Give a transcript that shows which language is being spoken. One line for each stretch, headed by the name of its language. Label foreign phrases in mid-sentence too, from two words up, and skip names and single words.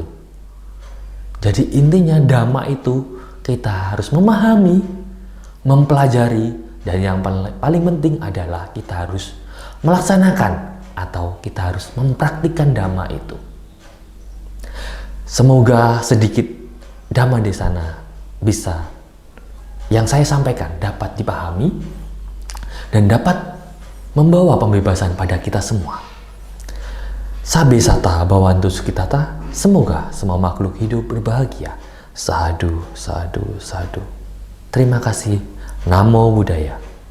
Indonesian: Jadi intinya Dhamma itu kita harus memahami, mempelajari, dan yang paling penting adalah kita harus melaksanakan atau kita harus mempraktikkan Dhamma itu. Semoga sedikit Dhamma di sana bisa, yang saya sampaikan, dapat dipahami dan dapat membawa pembebasan pada kita semua.
Pali: Sabe sata bhavantu sukhitata,
Indonesian: semoga semua makhluk hidup berbahagia.
Pali: Sadhu, sadhu, sadhu.
Indonesian: Terima kasih.
Pali: Namo Buddhaya.